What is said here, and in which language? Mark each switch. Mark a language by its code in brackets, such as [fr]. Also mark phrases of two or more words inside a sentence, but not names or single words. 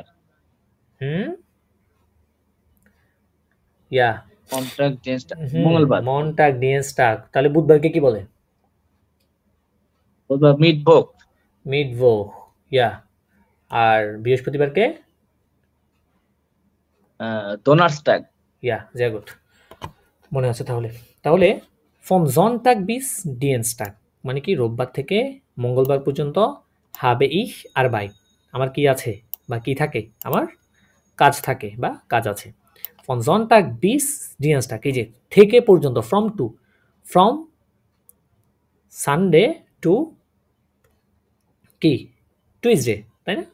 [bn] হুম, ইয়া, কন্ট্রাক্ট চেঞ্জটা মঙ্গলবার। [de] Montag Dienstag, [bn] তাহলে বুধবারকে কি বলে? বুধবার মিটভোগ। মিডভো, ইয়া। আর বৃহস্পতিবারকে? ডোনার্সটাগ। ইয়া, [de] sehr gut, [bn] মনে আছে তাহলে। তাহলে [de] vom Sonntag bis Dienstag [bn] মানে কি রোববার থেকে মঙ্গলবার পর্যন্ত [de] habe ich Arbeit, [bn] আমার কি আছে বা কি থাকে? আমার কাজ থাকে বা কাজ আছে। [de] vom Sonntag bis Dienstag, [bn] এই যে থেকে পর্যন্ত, [en] from to, from Sunday to [bn] কি টুইসডে, তাই না?